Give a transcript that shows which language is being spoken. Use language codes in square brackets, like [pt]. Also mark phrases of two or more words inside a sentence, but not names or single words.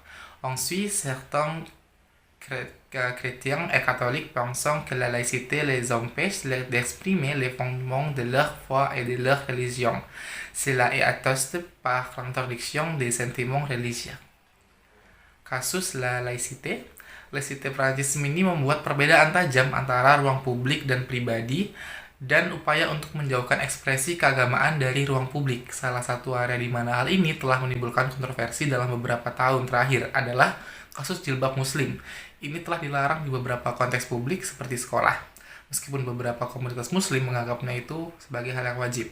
[fr] Ensuite, certains chrétiens et catholiques pensant que la laïcité les empêche d'exprimer les fondements de leur foi et de leur religion. Cela est attesté par l'interdiction des sentiments religieux. [id] Kasus [fr] la laïcité. [id] Laïcité Prancis ini membuat perbedaan tajam antara ruang publik dan pribadi dan upaya untuk menjauhkan ekspresi keagamaan dari ruang publik. Salah satu area di mana hal ini telah menimbulkan kontroversi dalam beberapa tahun terakhir adalah kasus jilbab muslim. Ini telah dilarang di beberapa konteks publik seperti sekolah, meskipun beberapa komunitas muslim menganggapnya itu sebagai hal yang wajib.